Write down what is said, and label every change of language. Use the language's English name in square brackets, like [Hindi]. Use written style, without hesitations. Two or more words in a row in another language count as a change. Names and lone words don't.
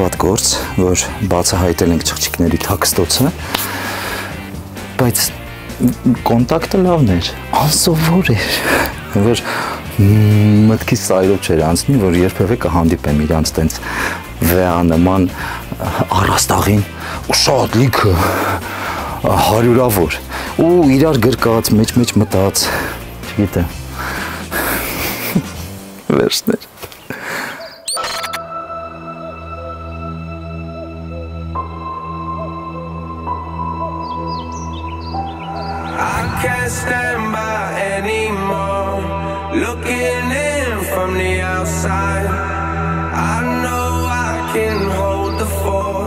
[Armenian] վատ գործ, որ բացահայտել ենք չղջիկների թաքստոցը, բայց կոնտակտը լավն էր, անսովոր էր, որ մտքից ծայրով չէր անցնի, որ երբևէ կհանդիպեմ իրանց տենց վեանման առաստաղին ու շատ լիքը հարյուրավոր ու իրար գրկած, մեջ մտած, չգիտեմ, վերջներ։ [English] Can't stand by anymore. Looking in from the outside, I know I can hold the fort.